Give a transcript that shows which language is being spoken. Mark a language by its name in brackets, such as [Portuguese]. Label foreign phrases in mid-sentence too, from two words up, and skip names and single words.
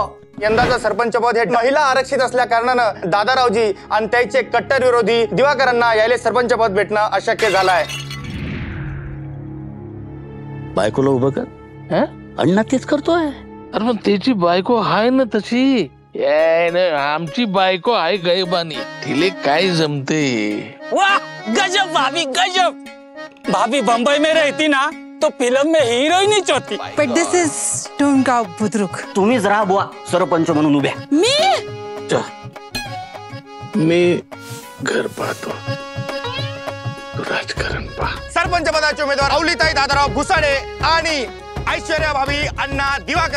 [Marathi] यंदाचं सरपंच पद हे महिला आरक्षित असल्या कारणानं दादारावजी आणि त्याचे कट्टर विरोधी दिवाकरांना यायले सरपंच पद भेटणं अशक्य झालं आहे. बायकोला उभं कर. हं? अण्णा तेच करतोय. अरे पण त्याची बायको आहे ना तशी. आमची बायको आहे गैबानी. तिले काय जमते. [Hindi] वाह गजब भाभी गजब. भाभी बंबई में रहती ना तो फिल्म में हीरोइन ही होती. [English] but this is टोनगाव बुद्रुक. [Marathi] तुम्हीच राहा बुवा सरपंच म्हणून उभ्या. मी घर पाहतो, तू राजकारण पहा. सरपंच पदाचे उमेदवार अवलीताई दादाराव भुसाडे आणि ऐश्वर्या भाभी अण्णा दिवाकर.